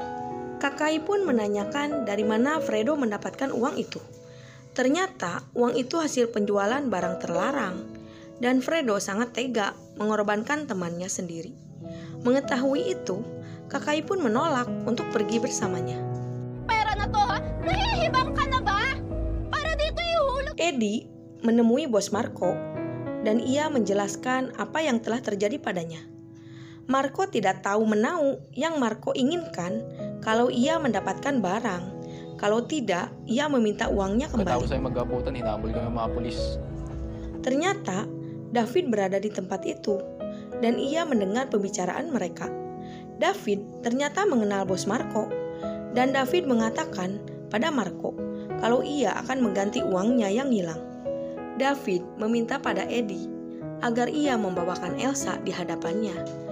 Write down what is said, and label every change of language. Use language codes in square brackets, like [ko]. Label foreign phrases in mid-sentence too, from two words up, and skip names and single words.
[id] Kakai pun menanyakan dari mana Fredo mendapatkan uang itu. Ternyata uang itu hasil penjualan barang terlarang dan Fredo sangat tega mengorbankan temannya sendiri. Mengetahui itu, Kakai pun menolak untuk pergi bersamanya. [tl] Pera na to, ha? Nahihibang ka na ba? Para dito ihulog. [id] Eddie menemui Bos Marco dan ia menjelaskan apa yang telah terjadi padanya. Marco tidak tahu menau yang Marco inginkan kalau ia mendapatkan barang. Kalau tidak, ia meminta uangnya kembali. [tl] Pagkatapos ay mag-abutan, hinabol kami mga polis. [id] Ternyata, David berada di tempat itu dan ia mendengar pembicaraan mereka. David ternyata mengenal Bos Marco dan David mengatakan pada Marco kalau ia akan mengganti uangnya yang hilang. David meminta pada Eddie agar ia membawakan Elsa di hadapannya.